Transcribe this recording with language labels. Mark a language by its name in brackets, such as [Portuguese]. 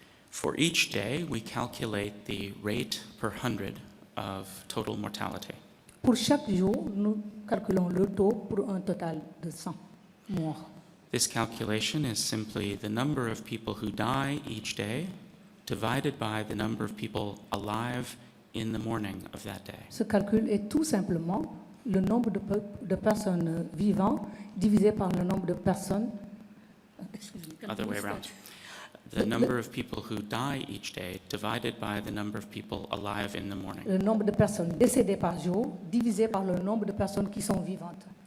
[English] For each day, we calculate the rate per 100 of total mortality. [French] Pour chaque jour, nous calculons le taux pour un total de 100 morts. [English] This calculation is simply the number of people who die each day divided by the number of people alive in the morning of that day. [French] Ce calcul est tout simplement le nombre de personnes vivantes divisé par le nombre de personnes. [English] Other way around. The number of people who die each day divided by the number of people alive in the morning. [French] Le nombre de personnes décédées par jour divisé par le nombre de personnes qui sont vivantes.